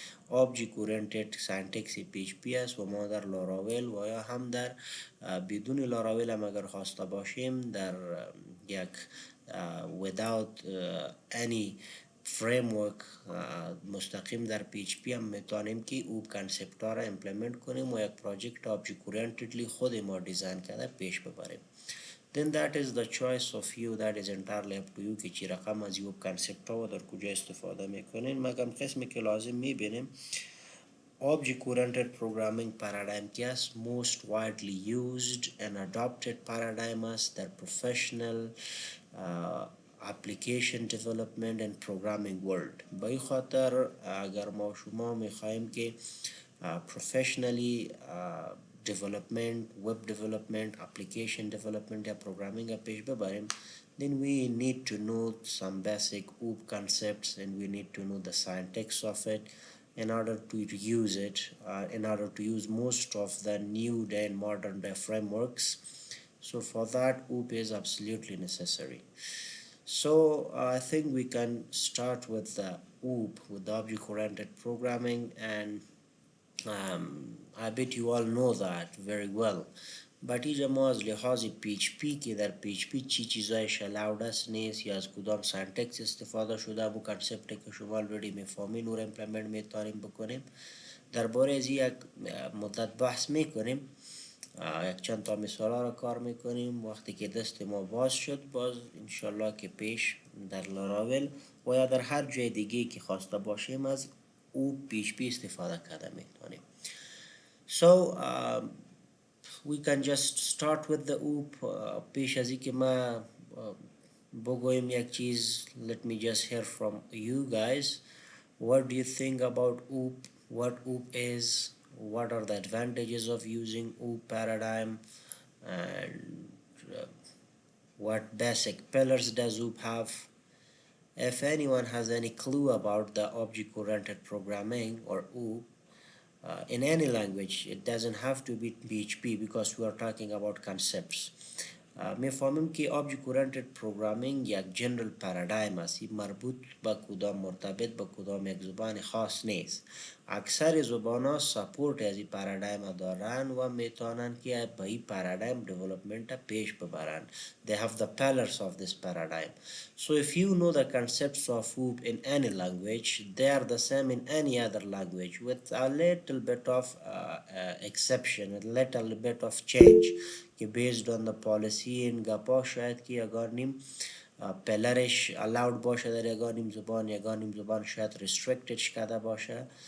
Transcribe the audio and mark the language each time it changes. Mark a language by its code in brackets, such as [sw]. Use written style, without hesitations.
[fa] object oriented سینتکس PHP است و ما در لاراول و یا هم در بدون لاراول هم اگر خواسته باشیم در یک [en] without any framework [fa] مستقیم در PHP هم میتونیم که او کانسپت ها را امپلیمنت کنیم و یک پروژکت object orientedly خود ما دیزاین کرده پیش ببریم. [en] Then that is the choice of you, that is entirely up to you [fa] که چی رقم از یو کانسپت ها و در کجا استفاده میکنین. مگم قسمی که لازم میبینیم [en] object-oriented programming paradigm که است most widely used and adopted paradigm است در professional application development and programming world. [fa] به این خاطر اگر ما شما میخواهیم که [en] professionally development, web development, application development یا programming را پیش ببریم then we need to know some basic OOP concepts and we need to know the syntax of it in order to use it, in order to use most of the new day and modern day frameworks. So for that OOP is absolutely necessary. So I think we can start with the OOP, with the object-oriented programming, and I bet you all know that very well. [fa] But اینجا ما از لحاظ PHP که در PHP چی چیزایش الاود است نیست یا از کدام سینتکس استفاده شده و کانسپت که شما already میفهمین و امپلیمنت میتونیم بکنیم درباره از یک مدت بحث میکنیم. یک چند تا مثالا را کار میکنیم. وقتی که دست ما باز شد باز انشالله که پیش در لاراول و یا در هر جای دیگه که خواسته باشیم از او PHP استفاده کرده میتونیم. [en] So we can just start with the OOP. [fa] پیش از اینکه ما بگویم یک چیز [en] let me just hear from you guys. What do you think about OOP? What OOP is? What are the advantages of using OOP paradigm? And what basic pillars does OOP have? If anyone has any clue about the object-oriented programming or OOP, in any language, it doesn't have to be PHP because we are talking about concepts. [fa] میفهمیم که object oriented programming یک جنرال پارادایم است. مربوط به کدام مرتبط به کدام یک زبان خاص نیست. اکثر زبان ها سپورت از این پارادایم دارن و میتونن که به این پارادایم دیولپمنت پیش ببرن. [en] They have the pillars of this paradigm. So if you know the concepts of OOP in any language, they are the same in any other language with a little bit of exception, a little bit of change که based on the policy [fa] این گپا شاید که یگانیم پلرش [en] allowed [fa] باشه در یگانیم زبان شاید [en] restricted شده باشه.